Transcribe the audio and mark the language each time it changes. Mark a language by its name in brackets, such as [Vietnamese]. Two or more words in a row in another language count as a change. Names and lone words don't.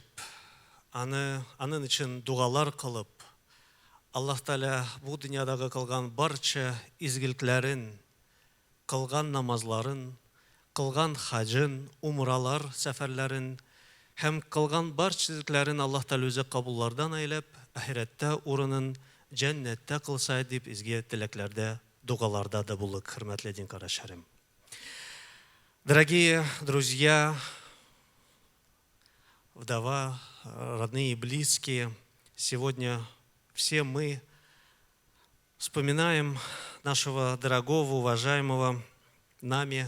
[Tatar] аның өчен дугалар кылып, Аллаһ Тәгалә бу дөньядагы кылган барча изгелекләрен, кылган намазларын, кылган хаҗын, умралар сәфәрләрен һәм кылган барча изгелекләрен Аллаһ Тәгалә үзе кабуллардан әйләп, ахирәттә урынын җәннәттә кылса дип изге теләкләрдә, дугаларда да булык, хөрмәтле дин карашларым. [Russian] Дорогие друзья, вдова, родные и близкие, сегодня все мы вспоминаем нашего дорогого, уважаемого нами